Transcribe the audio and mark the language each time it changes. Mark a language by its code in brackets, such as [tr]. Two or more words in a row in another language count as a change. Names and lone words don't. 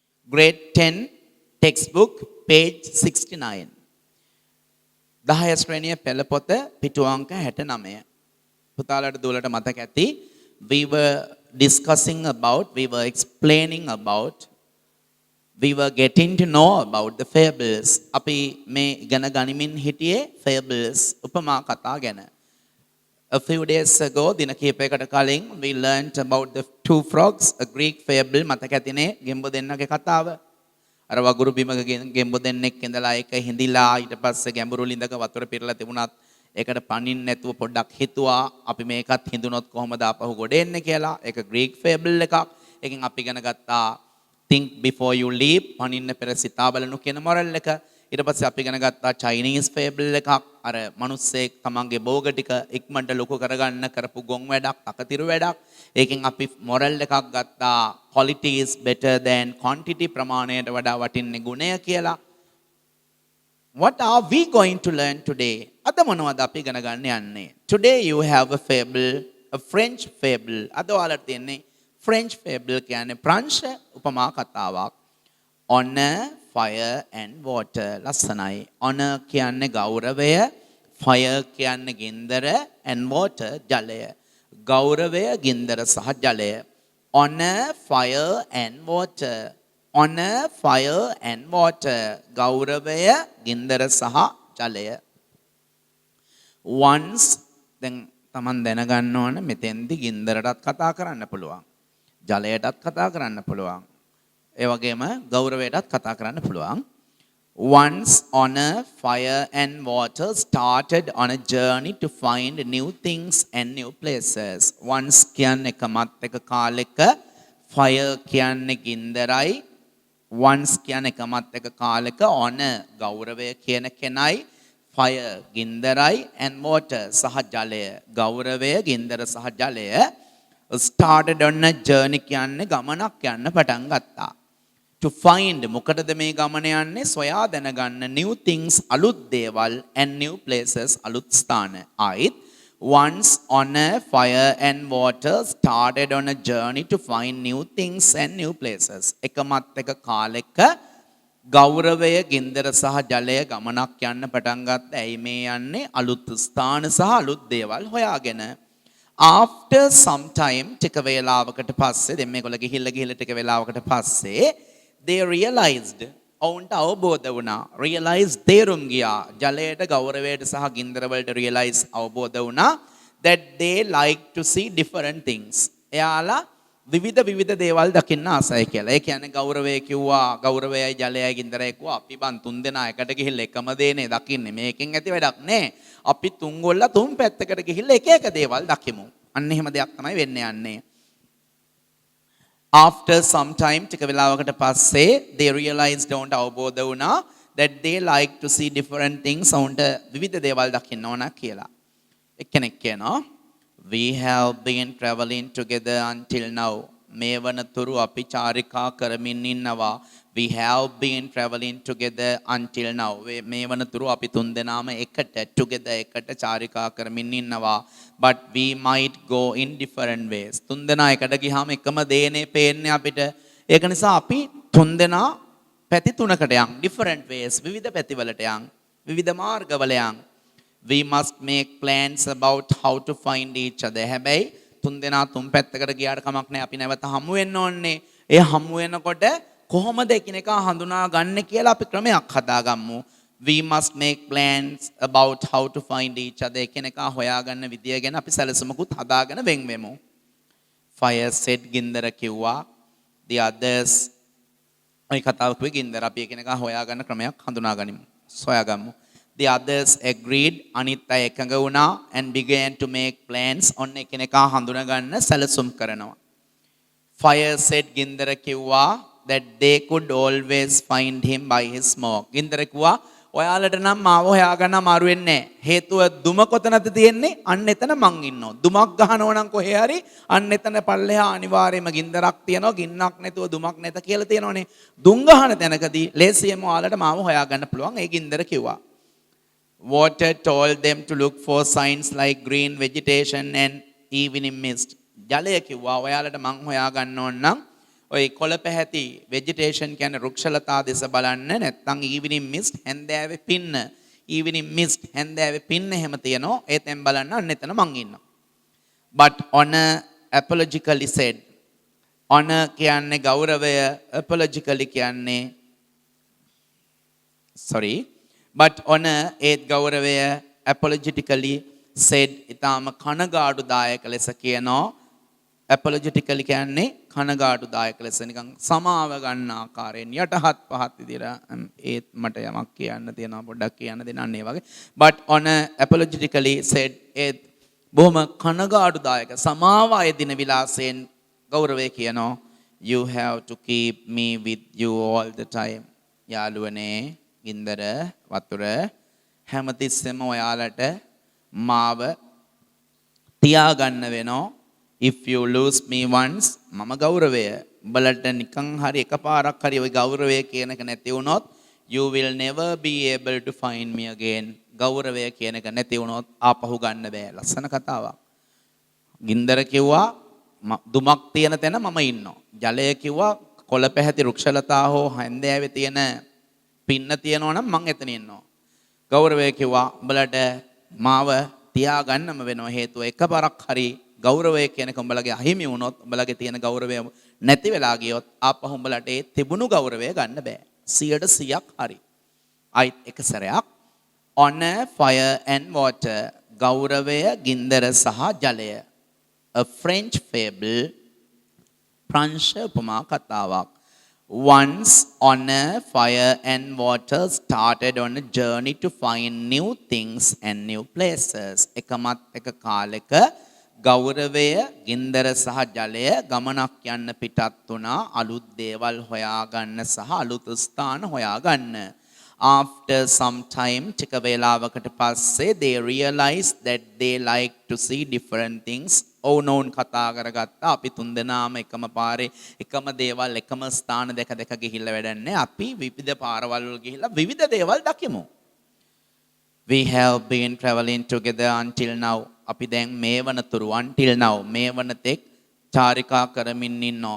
[en] grade 10 textbook page 69. [si] 10 ශ්‍රේණිය පෙළ පොත පිටු අංක 69. පුතාලට දුවලට මතක ඇති [en] we were discussing about, we were explaining about, we were getting to know about the fables. [si] අපි මේ ඉගෙන ගනිමින් හිටියේ fables උපමා කතා ගැන. [en] A few days ago, [si] දින කිහිපයකට කලින් [en] we learnt about the two frogs, a Greek fable. [si] මතක ඇතිනේ ගෙම්බෝ දෙන්නගේ කතාව. අර වගුරු බිමක ගෙම්බෝ දෙන්නෙක් ඉඳලා ඒක හිඳිලා ඊට පස්සේ ගැඹුරු ලිඳක වතුර පිරලා තිබුණත් ඒකට පනින්න නැතුව පොඩ්ඩක් හිතුවා අපි මේකත් හිඳුනොත් කොහොමද ආපහු ගොඩ එන්නේ කියලා. ඒක [en] Greek fable [si] එකක්. ඒකෙන් අපි ඉගෙන ගත්තා [en] think before you leap, [si] පනින්න පෙර සිතා බලනු කියන මොරල් එක. ඊට පස්සේ අපි ඉගෙන ගත්තා [en] Chinese fable [si] එකක්. අර මිනිස්සෙක් තමන්ගේ භෝග ටික ඉක්මනට ලොකු කරගන්න කරපු ගොන් වැඩක්, අකතිරු වැඩක්. ඒකෙන් අපි මොරල් එකක් ගත්තා [en] quality is better than quantity, [si] ප්‍රමාණයට වඩා වටින්නේ ගුණය කියලා. [en] What are we going to learn today? [si] අද මොනවද අපි ඉගෙන ගන්න යන්නේ? [en] Today you have a fable, a French fable. [si] අද ඔයාලට තියෙන්නේ [en] French fable [si] කියන්නේ ප්‍රංශ උපමා කතාවක්. [en] Honor, fire and water. [si] ලස්සනයි. Honor කියන්නේ ගෞරවය, fire කියන්නේ ගින්දර [en] and water [si] ජලය. ගෞරවය, ගින්දර සහ ජලය. [en] Honor, fire and water. Honor, fire and water. [si] ගෞරවය, ගින්දර සහ ජලය. Once, දැන් තමන් දැනගන්න ඕන මෙතෙන්දි ගින්දරටත් කතා කරන්න පුළුවන්. ජලයටත් කතා කරන්න පුළුවන්. ඒ වගේම ගෞරවයටත් කතා කරන්න පුළුවන්. [en] Once honor, fire and water started on a journey to find new things and new places. [si] Once කියන්නේ එකමත් එක කාලෙක, fire කියන්නේ ගින්දරයි. Once කියන්නේ එකමත් එක කාලෙක, honor ගෞරවය කියන කෙනයි, fire ගින්දරයි [en] and water [si] සහ ජලය. ගෞරවය, ගින්දර සහ ජලය [en] started on a journey [si] කියන්නේ ගමනක් යන්න පටන් ගත්තා. [en] To find, [si] මොකටද මේ ගමන යන්නේ? සොයා දැනගන්න [en] new things, [si] අලුත් දේවල් [en] and new places, [si] අලුත් ස්ථාන. [en] ආයිත් once honor, fire and water started on a journey to find new things and new places. [si] එකමත් එක කාලෙක ගෞරවය, ගින්දර සහ ජලය ගමනක් යන්න පටන් ගත්තා. ඇයි මේ යන්නේ? අලුත් ස්ථාන සහ අලුත් දේවල් හොයාගෙන. [en] After some time, [si] ටික වේලාවකට පස්සේ, දැන් මේගොල්ලෝ ගිහිල්ලා ටික වේලාවකට පස්සේ [en] they realized, [si] ඔවුන්ට අවබෝධ වුණා. realize තේරුම් ගියා. ජලයට, ගෞරවයට සහ ගින්දර වලට realize අවබෝධ වුණා [en] that they like to see different things. [si] එයාලා විවිධ දේවල් දකින්න ආසයි කියලා. ඒ කියන්නේ ගෞරවය කිව්වා, ගෞරවයයි ජලයයි ගින්දරයි කිව්වා අපි බන් තුන් දෙනා එකට ගිහිල්ලා එකම දේනේ දකින්නේ. මේකෙන් ඇති වැඩක් නෑ. අපි තුන් ගොල්ල තුන් පැත්තකට ගිහිල්ලා එක දේවල් දකිමු. අන්න එහෙම දෙයක් තමයි වෙන්න යන්නේ. [en] After some time, [si] ටික වෙලාවකට පස්සේ [en] they realized, don't [si] අවබෝධ වුණා [en] that they like to see different things. [si] ඔවුන්ට විවිධ දේවල් දකින්න ඕන කියලා. එක්කෙනෙක් කියනවා [en] we have been traveling together until now. [si] මේ වනතුරු අපි චාරිකා කරමින් ඉන්නවා. [en] We have been traveling together until now. [si] මේ වනතුරු අපි තුන් දෙනාම එකට together එකට චාරිකා කරමින් ඉන්නවා. [en] But we might go in different ways. [si] තුන් දෙනා එකට ගියාම එකම දේනේ පේන්නේ අපිට. ඒක නිසා අපි තුන් දෙනා පැති තුනකට යන්. [en] different ways. [si] විවිධ පැතිවලට යන්. විවිධ මාර්ගවල යන්. [en] We must make plans about how to find each other. [si] හැබැයි තුන් දෙනා තුන් පැත්තකට ගියාට කමක් නැහැ. අපි නැවත හමු වෙන්න ඕනේ. ඒ හමු වෙනකොට කොහොමද එකිනෙකා හඳුනා ගන්න කියලා අපි ක්‍රමයක් හදාගමු. [en] We must make plans about how to find each other. [si] එකිනෙකා හොයාගන්න විදිය ගැන අපි සැලසුමකුත් හදාගෙන වෙන් වෙමු. [en] Fire said, [si] ගින්දර කිව්වා. [en] The others, [si] ඔය කතාව කිව්වේ ගින්දර. අපි එකිනෙකා හොයාගන්න ක්‍රමයක් හඳුනාගනිමු. සොයාගමු. [en] The others agreed. [si] අනිත් අය එකඟ වුණා [en] and began to make plans. [si] ඔන්න එකිනෙකා හඳුනාගන්න සැලසුම් කරනවා. [en] Fire said, [si] ගින්දර කිව්වා [en] that they could always find him by his smoke. [si] ගින්දර කිව්වා ඔයාලට නම් මාව හොයාගන්න අමාරු වෙන්නේ නැහැ. හේතුව දුම කොතනද තියෙන්නේ? අන්න එතන මං ඉන්නවා. දුමක් ගහනවා නම් කොහේ හරි අන්න එතන පල්ලෙහා අනිවාර්යයෙන්ම ගින්දරක් තියෙනවා. ගින්නක් නැතුව දුමක් නැත කියලා තියෙනවනේ. දුම් ගහන තැනකදී ලේසියෙන්ම ඔයාලට මාව හොයාගන්න පුළුවන්. ඒ ගින්දර කිව්වා. [en] Water told them to look for signs like green vegetation and evening mist. [si] ජලය කිව්වා ඔයාලට මං හොයාගන්න ඕන නම් ඔය කොළ පැහැති vegetation කියන්නේ රුක්ෂලතා දෙස බලන්න නැත්නම් [en] evening mist [si] හැන්දෑවේ පින්න [en] evening mist [si] හැන්දෑවේ පින්න එහෙම තියනවා ඒතෙන් බලන්න අන්න එතන මං ඉන්නවා. [en] But honor apologically said honor [si] කියන්නේ ගෞරවය [en] apologically කියන්නේ sorry but honor [si] ඒත් ගෞරවය [en] apologetically said [si] ඊටාම කනගාටුදායක ලෙස කියනවා. apologetically කියන්නේ කනගාටුදායක ලෙස නිකන් සමාව ගන්න ආකාරයෙන් යටහත් පහත් විදියට ඒත් මට යමක් කියන්න තියෙනවා පොඩ්ඩක් කියන්න දෙන්න අන්න ඒ වගේ. [en] but honor apologetically said [si] ඒත් බොහොම කනගාටුදායක සමාව අයදින විලාසයෙන් ගෞරවය කියනවා. [en] you have to keep me with you all the time. [si] යාළුවනේ ගින්දර වතුර හැමතිස්සෙම ඔයාලට මාව තියාගන්න වෙනවා. [en] if you lose me once [si] මම ගෞරවය උඹලට නිකන් හරි එකපාරක් හරි ওই ගෞරවය කියන එක නැති වුණොත් [en] you will never be able to find me again. [si] ගෞරවය කියන එක නැති වුණොත් ආපහු ගන්න බෑ. ලස්සන කතාවක්. ගින්දර කිව්වා දුමක් තියෙන තැන මම ඉන්නවා. ජලය කිව්වා කොළ පැහැති රුක්ෂලතා හෝ හැන්දෑවේ තියෙන පින්න තියෙනවා නම් මං එතන ඉන්නවා. ගෞරවය කිව්වා උඹලට මාව තියාගන්නම වෙනවා. හේතුව එකපාරක් හරි ගෞරවය කියන එක උඹලගේ අහිමි වුණොත් උඹලගේ තියෙන ගෞරවය නැති වෙලා ගියොත් ආපහු උඹලට ඒ තිබුණු ගෞරවය ගන්න බෑ. 100%ක් හරි. අයිත් එක සැරයක් [en] honor fire and water [si] ගෞරවය ගින්දර සහ ජලය. [en] a French fable [si] ප්‍රංශ උපමා කතාවක්. [en] Once honor fire and water started on a journey to find new things and new places. [si] එකමත් එක කාලෙක ගෞරවය ගින්දර සහ ජලය ගමනක් යන්න පිටත් වුණා අලුත් දේවල් හොයාගන්න සහ අලුත් ස්ථාන හොයාගන්න. [en] After some time [si] ටික වේලාවකට පස්සේ [en] they realized that they like to see different things. [si] ඕනෝන් කතා කරගත්තා අපි තුන්දෙනාම එකම පාරේ එකම දේවල් එකම ස්ථාන දෙක දෙක ගිහිල්ලා වැඩන්නේ අපි විවිධ පාරවල් වල ගිහිල්ලා විවිධ දේවල් දකිමු. [en] We have been traveling together until now. [si] අපි දැන් මේ වනතුරු [en] until now [si] මේ වනතෙක් චාරිකා කරමින් ඉන්නවා.